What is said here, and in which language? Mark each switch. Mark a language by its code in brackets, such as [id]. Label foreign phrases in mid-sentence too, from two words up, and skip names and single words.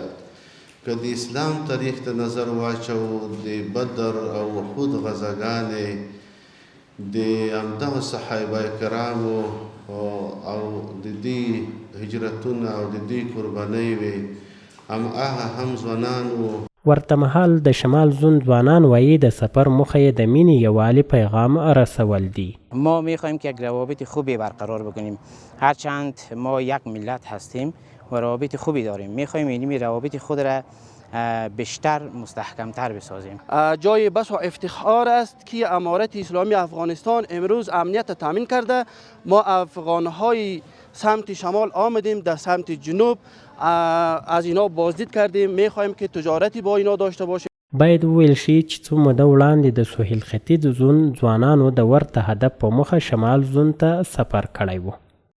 [ps] که د اسلام تاریخ ته نظر واچو، د بدر او احد غزاګانې د همدغه صحابه کرامو او د دې هجرتونه او د دې قربانۍ وې، هماغه هم ځوانان وو. ورته مهال د شمال زون ځوانان وایي د سفر موخه یې د مینې یووالي پیغام رسول دی. [fa] ما میخواهیم که یک روابط خوبی برقرار بکنیم، هرچند ما یک ملت هستیم و روابط خوبی داریم. میخواهیم این روابط خود را بیشتر مستحکمتر بسازیم. جای بس و افتخار است که امارت اسلامی افغانستان امروز امنیت تامین کرده. ما افغانهای سمت شمال آمدیم، در سمت جنوب از اینا بازدید کردیم. میخواهیم که تجارتی با اینا داشته باشیم. [ps] باید وویل شي چې څو موده وړاندې د سهیل ختیځ زون ځوانانو د ورته هدف په موخه شمال زون ته سفر کړی و.